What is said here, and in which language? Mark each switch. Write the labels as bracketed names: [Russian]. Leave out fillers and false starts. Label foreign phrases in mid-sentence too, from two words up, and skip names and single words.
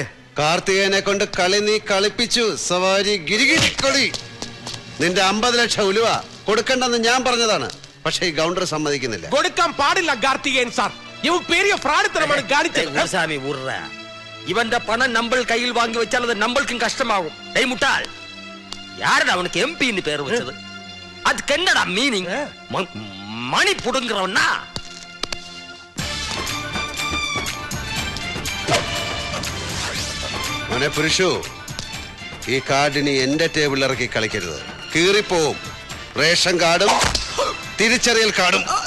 [Malayalam] കാർത്തികേയനെ കൊണ്ട് കളി നീ കളിപ്പിച്ചു. സവാരി ഗിരിഗിരിക്കൊളി. നിന്റെ 50 ലക്ഷം ഉലുവ കൊടുക്കണ്ടെന്ന് ഞാൻ പറഞ്ഞതാണ്. പക്ഷെ ഈ ഗവർണർ സമ്മതിക്കുന്നില്ല. കൊടുക്കാൻ പാടില്ല കാർത്തികേയൻ സാർ. ഇവൻ പെരിയ ഫ്രാഡിത്തരമാണ് കാണിച്ചത്. ഇവന്റെ പണം നമ്മൾ കയ്യിൽ വാങ്ങി വെച്ചാൽ അത് നമ്മൾക്കും കഷ്ടമാകും. മുട്ടാൾ, [Tamil] யாரடா அவனுக்கு எம்பின்னு பேர் வச்சது? அதுக்கு என்னடா மீனிங்? மணி புடுங்குறவனா? [Malayalam] മോനെ പുരുഷു, ഈ കാർഡിനി എന്റെ ടേബിളിൽ ഇറക്കി കളിക്കരുത്. കീറിപ്പോവും. റേഷൻ കാർഡും തിരിച്ചറിയൽ കാർഡും.